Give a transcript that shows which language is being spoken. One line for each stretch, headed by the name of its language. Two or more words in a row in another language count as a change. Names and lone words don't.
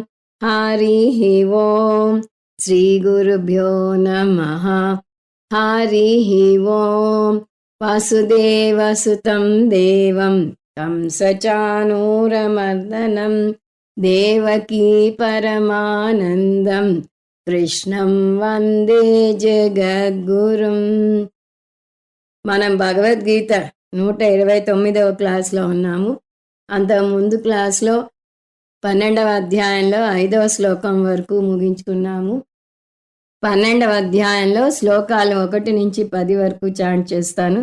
Sanskrit: हरिः ओम् श्रीगुरुभ्यो नमः। हरिः ओम् वसुदेवसुतं देवं कंसचाणूरमर्दनं देवकी परमानन्दम् कृष्णं वन्दे जगद्गुरुं.
Telugu: మనం భగవద్గీత 129వ క్లాస్లో ఉన్నాము. అంతకుముందు క్లాస్లో 12వ అధ్యాయంలో 5వ శ్లోకం వరకు ముగించుకున్నాము. 12వ అధ్యాయంలో శ్లోకాలు 1 నుంచి 10 వరకు చాంట్ చేస్తాను.